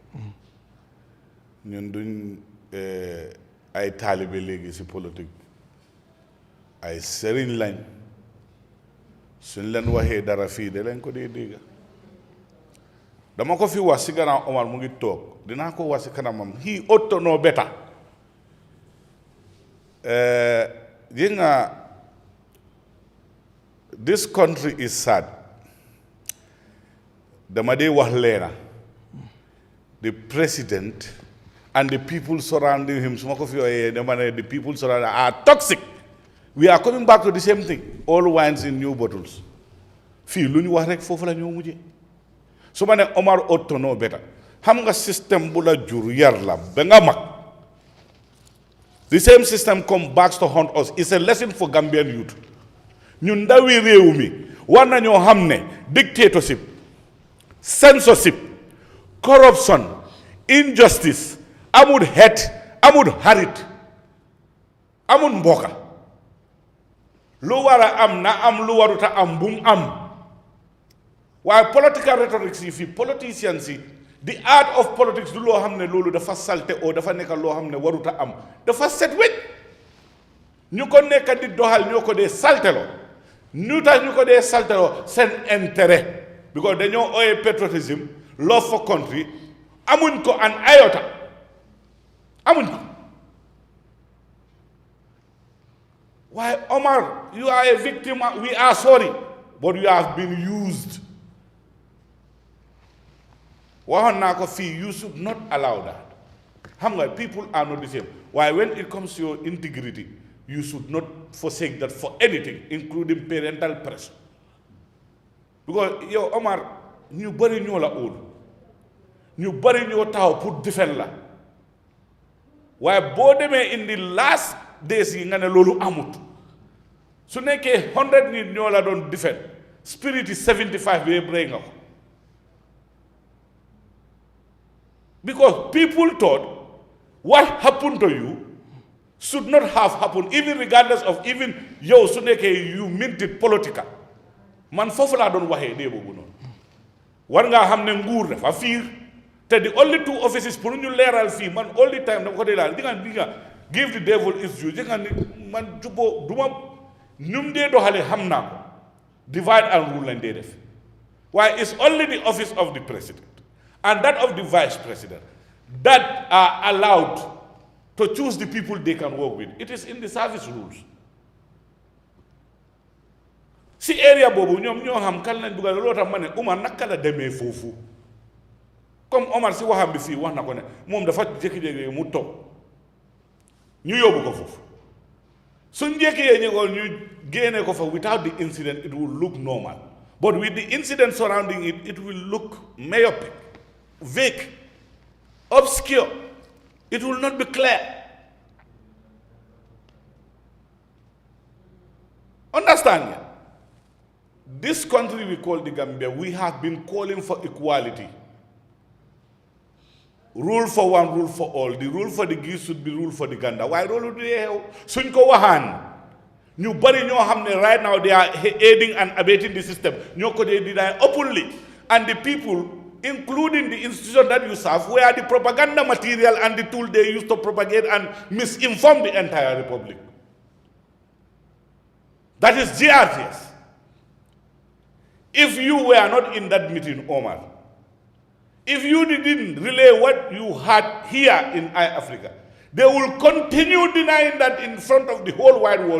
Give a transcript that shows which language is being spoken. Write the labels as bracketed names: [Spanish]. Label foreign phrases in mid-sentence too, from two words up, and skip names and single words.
[Wolof] ñun duñ ay taalibe léegi si politique ay sëriñ lañ suñ leen waxee dara fii de lañ ko dee dégga dama ko fi wax si gannaaw Omar mu ngi toog dinaa ko wax si kanamam [English] he ought to know better [Wolof] yi nga [English] this country is sad [Wolof] dama dee wax leena [English] the president and the people surrounding him [Wolof] su ma ko fi waxee dama ne [English] the people surrounding are toxic. We are coming back to the same thing. All wines in new bottles. [Wolof] Fii lu ñu wax rek foofu la ñoo mujjee su ma ne Omar [English] ought to know better [Wolof] xam nga système bu la jur yar la ba nga mag [English] the same system come back to haunt us. It's a lesson for Gambian youth. [Wolof] ñun ndawi réew mi war nañoo xam ne [English] dictatorship, censorship, corruption, injustice [Wolof] amul xeet amul xarit amul mbokka lu war a am na am lu waruta am bu mu am waaye [English] political rhetoric [Wolof] yi fii politicians yi [English] the art of politics [Wolof] du loo xam ne loolu dafa salte o dafa nekk loo xam ne waruta am dafa set wecc ñu ko nekk di doxal ñoo ko dee salteloo ñu tax ñu ko dee salteloo seen intérêt because dañoo ooyee [English] patriotism love for country [Wolof] amuñ ko [English] an iota [Wolof] amuñ ko [English] why Omar, you are a victim, we are sorry, but you have been used. You should not allow that. People are not the same. Why when it comes to your integrity, you should not forsake that for anything, including parental pressure. [Wolof] Because yo Omar, ñu bari ñoo la old. Ñu bari ñoo taw pour defend la. Why bo demee [English] in the last days [Wolof] yi nga ne loolu amut su nekkee 100 nit ñoo la doon defend [English] spirit is 75 [Wolof] bi break nga ko [English] because people thought what happened to you should not have happened even regardless of even [Wolof] yow su nekkee [English] you meant it political man [Wolof] foofu laa doon waxee dee boobu noonu war ngaa xam ne nguur dafa fiir te [English] the only two offices [Wolof] pour ñu leeral fii man [English] all the time [Wolof] dama ko dee laal di nga [English] give the devil his due [Wolof] di nga ni man juboo du ma ñum dee doxale xam naa ko [English] divide and rule [Wolof] lañ dee def waaye [English] it's only the office of the president and that of the vice president that are allowed to choose the people they can work with. It is in the service rules. [Wolof] si area boobu ñoom ñoo xam kan lañ dugal loolu tax ma ne Omar naka la demee foofu comme Omar si waxam bi fii wax na ko ne moom dafa jékki-jékki mu toog ñu yóbbu ko foofu suñ jékkee ñu ko ñu génne ko fa [English] without the incident it will look normal but with the incident surrounding it it will look myopic vague obscure it will not be clear. Understand? This country we call the Gambia, we have been calling for equality. Rule for one, rule for all. The rule for the geese should be rule for the Ganda. Why rule the [Wolof] suñ ko waxaan ñu bari ñoo xam ne [English] right now they are aiding and abetting the system [Wolof] ñoo ko dee [English] deny openly, and the people, including the institution that you serve, were the propaganda material and the tool they used to propagate and misinform the entire republic. That is GRTS. If you were not in that meeting, Omar, if you didn't relay what you had here in Eyeafrica, they will continue denying that in front of the whole wide world.